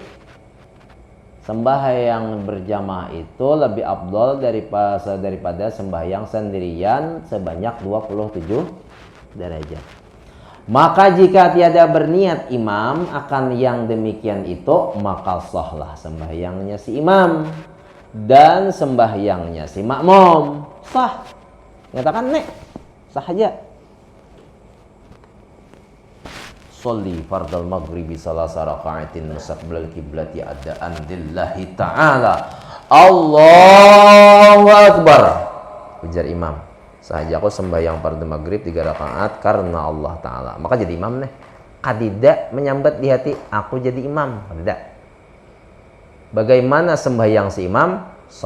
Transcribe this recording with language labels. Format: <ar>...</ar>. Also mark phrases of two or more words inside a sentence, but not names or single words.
<bjn>Sembahyang berjamaah itu lebih afdol daripada sembahyang sendirian sebanyak 27 derajat. Maka jika tiada berniat imam akan yang demikian itu, maka sahlah sembahyangnya si imam dan sembahyangnya si makmum. Sah. Nyatakan nek, sah aja.</bjn> <ar>أصلي فرض المغرب ثلاث ركعات مستقبل القبلة أداء لله تعالى. الله أكبر.</ar> <bjn>Ujar imam. Sahaja aku sembahyang fardhu maghrib 3 rakaat karena Allah Ta'ala. Maka jadi imam nih. Kadidak menyambat di hati, aku jadi imam. Kadidak. Bagaimana sembahyang si imam? Sah.</bjn>